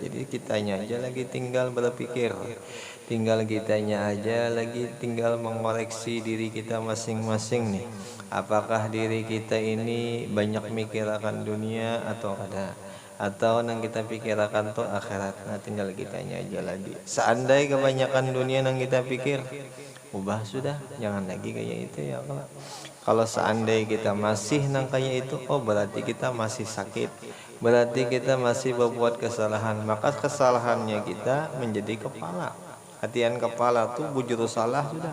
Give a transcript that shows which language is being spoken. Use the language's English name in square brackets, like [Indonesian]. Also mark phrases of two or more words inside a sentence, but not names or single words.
[Indonesian] Jadi kitanya aja lagi tinggal berpikir, tinggal kitanya aja lagi tinggal mengoreksi diri kita masing-masing nih. Apakah diri kita ini banyak mikirkan dunia atau ada, atau nang kita pikirkan tuh akhirat. Nah, tinggal kitanya aja lagi. Seandai kebanyakan dunia nang kita pikir, ubah sudah, jangan lagi kayak itu ya. Kalau seandai kita masih nang kayak itu, oh berarti kita masih sakit, berarti kita masih berbuat kesalahan. Maka kesalahannya kita menjadi kepala. [Banjar] Hatian kepala tuh bujur salah sudah.